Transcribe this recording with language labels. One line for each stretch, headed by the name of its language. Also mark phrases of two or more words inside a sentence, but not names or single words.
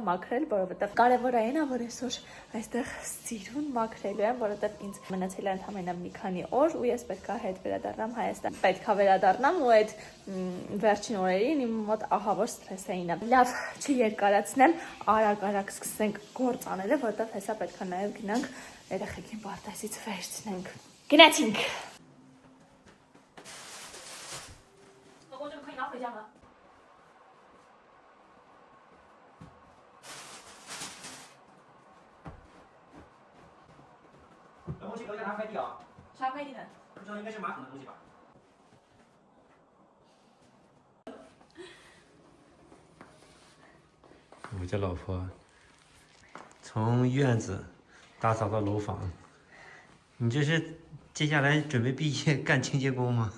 Armenian: մաքրել, որովհետև կարևորը այն է, որ այսօր այստեղ սիրուն մաքրելու եմ, որովհետև ինձ մնացել է ընդամենը մի քանի օր ու ես պետք է հետ վերադառնամ Հայաստան։ Պետք է վերադառնամ ու այդ վերջին օրերին իմ մոտ ահավոր սթրեսային է։ Լավ, չերկարացնեմ, արագ սկսենք գործ անելը, որովհետև հեսա պետք է նաև գնանք երեխեքին պարտեզից վերցնենք։ Գնացինք։
Chinese: 这东西隔一下拿快递啊！啥快递呢？不知道应该是马桶的东西吧？我家老婆从院子打扫到楼房，你这是接下来准备毕业干清洁工吗？